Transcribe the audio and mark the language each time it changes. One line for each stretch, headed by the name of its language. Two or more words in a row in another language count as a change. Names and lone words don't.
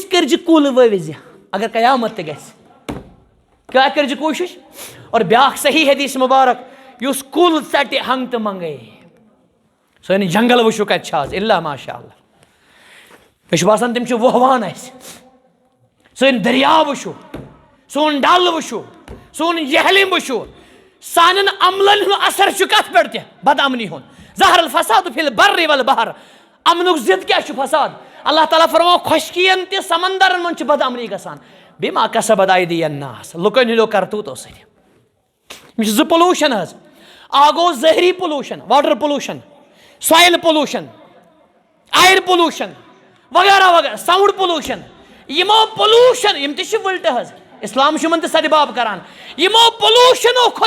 Kashmiri: کٔرزِ کُل ؤوزِ اگر قیامت تہِ گژھِ کیٛاہ کٔرزِ کوٗشش اور بیاکھ صحیح حدیث مبارک یُس کُل ژٹہِ ہنگتہٕ منگے سٲنۍ جنگل وٕچھو کتہِ چھِ آز
Arabic: الا ماشاء اللہ
Kashmiri: مےٚ چھُ باسان تِم چھِ وُہوان اسہِ سٲنۍ دٔریاو وٕچھو سون ڈل وٕچھو سون جہلم وٕچھو سانٮ۪ن عملن ہُنٛد اثر چھُ کتھ پٮ۪ٹھ تہِ بدامنی ہُنٛد
Arabic: ظہر الفساد فی البر والبحر
Kashmiri: امنُک ضد کیٛاہ چھُ فساد اللہ تعالیٰ فرماوان خۄشکِین تہِ سمندرن منٛز چھِ بدامنی گژھان
Arabic: بما کسبت ایدی الناس
Kashmiri: لُکن ہٕنٛدیو کرتوٗتو سۭتۍ یِم چھِ زٕ پولوٗشن حظ اکھ گوٚو ظٲہری پولوٗشن
English: water pollution soil pollution air pollution
Kashmiri: وغیرہ وغیرہ
English: sound pollution
Kashmiri: یِمو پولوٗشن یِم تہِ چھِ وٕلٹہٕ حظ اسلام چھُ یِمن تہِ سدباب کران یِمو پولوٗشنو کھۄتہٕ